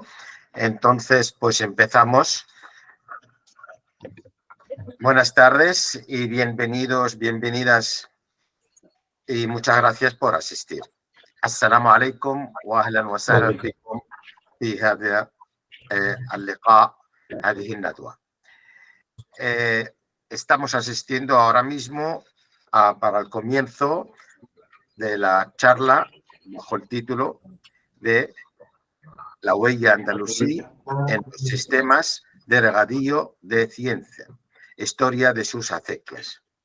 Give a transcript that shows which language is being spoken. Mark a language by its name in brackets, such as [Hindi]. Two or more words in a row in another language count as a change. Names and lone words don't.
[Spanish] Entonces, pues empezamos. Buenas tardes y bienvenidos, bienvenidas y muchas gracias por asistir. [Arabic] السلام عليكم وأهلا وسهلا بكم في هذا اللقاء، هذه الندوة. [Spanish] Estamos asistiendo ahora mismo para el comienzo de la charla bajo el título de La huella andalusí en los sistemas de regadío de ciencia, historia de sus acequias.